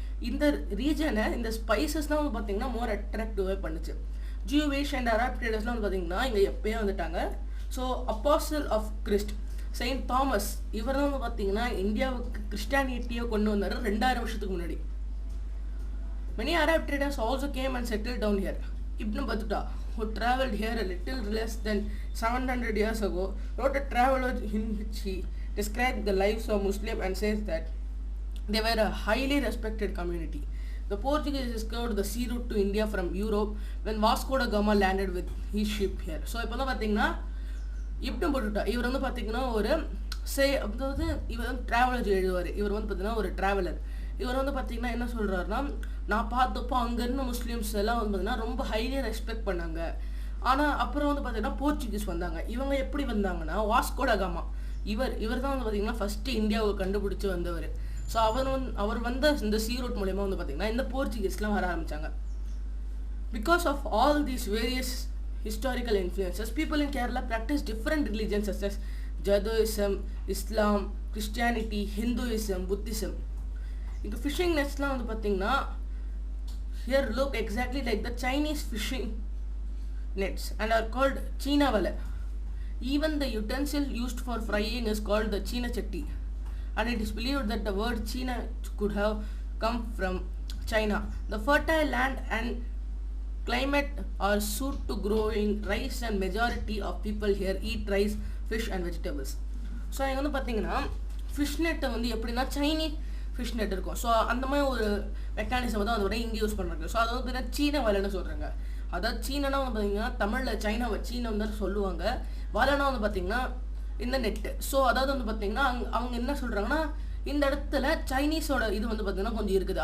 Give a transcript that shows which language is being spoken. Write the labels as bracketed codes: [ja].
[ta] இந்த ரீஜனை இந்த ஸ்பைசஸ்லாம் வந்து பார்த்தீங்கன்னா மோர் அட்ராக்டிவாக பண்ணுச்சு. ஜூவிஷ் அண்ட் அரப் ட்ரேடர்ஸ்லாம் வந்து பார்த்தீங்கன்னா இங்கே எப்போயே வந்துட்டாங்க. So apostle of Christ Saint Thomas, இவர் தான் வந்து பார்த்தீங்கன்னா இந்தியாவுக்கு கிறிஸ்டானிட்டியை கொண்டு வந்தார் 2000 வருஷத்துக்கு முன்னாடி. [en] Many Arab traders also came and settled down here. Ibn Battuta, who travelled here a little less than 700 years ago, wrote a travelogue in which he described the lives of Muslims and says that they were a highly respected community. The Portuguese discovered the sea route to India from Europe when Vasco da Gama landed with his ship here. [ta] So இப்போ வந்து பார்த்தீங்கன்னா இப்னு பட்டுட்டா, இவர் வந்து பார்த்தீங்கன்னா ஒரு அதாவது இவர் வந்து ட்ராவலர் எழுதுவார். இவர் வந்து பார்த்தீங்கன்னா ஒரு ட்ராவலர். இவர் வந்து பார்த்தீங்கன்னா என்ன சொல்கிறாருன்னா, நான் பார்த்தப்போ அங்கேருந்து முஸ்லீம்ஸ் எல்லாம் வந்து பார்த்தீங்கன்னா ரொம்ப ஹைலி ரெஸ்பெக்ட் பண்ணாங்க. ஆனால் அப்புறம் வந்து பார்த்தீங்கன்னா போர்ச்சுகீஸ் வந்தாங்க. இவங்க எப்படி வந்தாங்கன்னா வாஸ்கோ ட காமா, இவர் தான் வந்து பார்த்தீங்கன்னா ஃபஸ்ட்டு இந்தியாவை கண்டுபிடிச்சி வந்தவர். ஸோ அவர் வந்த இந்த சீ ரூட் மூலயமா வந்து பார்த்தீங்கன்னா இந்த போர்ச்சுகீஸ்லாம் வர ஆரம்பித்தாங்க. [en] Because of all these various historical influences, people in Kerala practice different religions such as Jainism, Islam, Christianity, Hinduism, Buddhism. [ta] இந்த ஃபிஷிங் நெட்ஸ்லாம் வந்து பார்த்தீங்கன்னா [en] here look exactly like the Chinese fishing nets and are called China vale. Even the utensil used for frying is called the China chatti, and it is believed that the word China could have come from China. The fertile land and climate are suited to growing rice and majority of people here eat rice, fish and vegetables. [ta] So இங்கே வந்து பார்த்தீங்கன்னா fish நெட்டை வந்து எப்படின்னா Chinese fish net இருக்கும். So அந்த மாதிரி ஒரு மெக்கானிசம் தான் அதோட இங்கே யூஸ் பண்ணுறாங்க. ஸோ அது வந்து பார்த்தீங்கன்னா சீன வலைன்னு சொல்கிறாங்க. அதாவது சீனனா வந்து பார்த்தீங்கன்னா தமிழில் சீன வந்து சொல்லுவாங்க, வலைனா வந்து பார்த்தீங்கன்னா இந்த நெட்டு. ஸோ அதாவது வந்து பார்த்தீங்கன்னா அவங்க என்ன சொல்கிறாங்கன்னா, இந்த இடத்துல சைனீஸோட இது வந்து பார்த்தீங்கன்னா கொஞ்சம் இருக்குது.